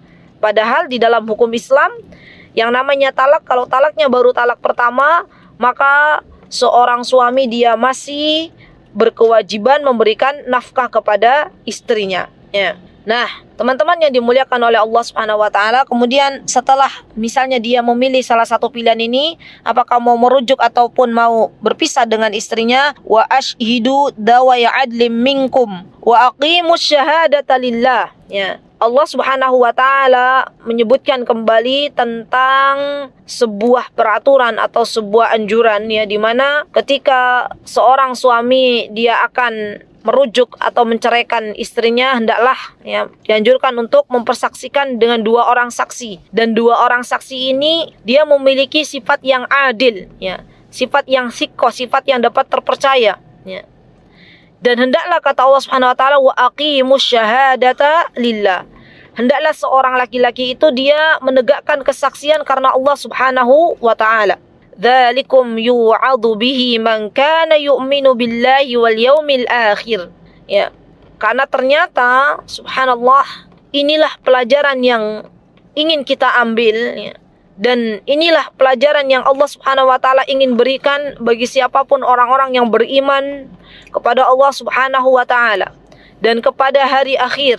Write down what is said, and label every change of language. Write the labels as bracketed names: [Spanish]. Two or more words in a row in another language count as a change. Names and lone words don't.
[Indonesian] Padahal di dalam hukum Islam yang namanya talak, kalau talaknya baru talak pertama, maka seorang suami dia masih berkewajiban memberikan nafkah kepada istrinya ya. Nah, teman-teman yang dimuliakan oleh Allah [Arabic] سبحانه وتعالى, [Indonesian] kemudian setelah misalnya dia memilih salah satu pilihan ini, apakah mau merujuk ataupun mau berpisah dengan istrinya, [Arabic] وأشهدوا ذوي عدل منكم وأقيموا الشهادة لله ya. [Indonesian] Allah [Arabic] سبحانه وتعالى [Indonesian] menyebutkan kembali tentang sebuah peraturan atau sebuah anjuran ya, di mana ketika seorang suami dia akan merujuk atau menceraikan istrinya, hendaklah ya dianjurkan untuk mempersaksikan dengan dua orang saksi, dan dua orang saksi ini dia memiliki sifat yang adil ya, sifat yang sikoh, sifat yang dapat terpercaya ya. Dan hendaklah kata Allah [Arabic] سبحانه وتعالى وأقيموا الشهادة لله. [Indonesian] Hendaklah seorang laki-laki itu dia menegakkan kesaksian karena Allah [Arabic] سبحانه وتعالى. ذلكم يوعظ به من كان يؤمن بالله واليوم الآخر. [Indonesian] Ya. Karena ternyata subhanallah, inilah pelajaran yang ingin kita ambil ya. Dan inilah pelajaran yang Allah [Arabic] سبحانه وتعالى [Indonesian] ingin berikan bagi siapapun orang-orang yang beriman kepada Allah [Arabic] سبحانه وتعالى [Indonesian] dan kepada hari akhir.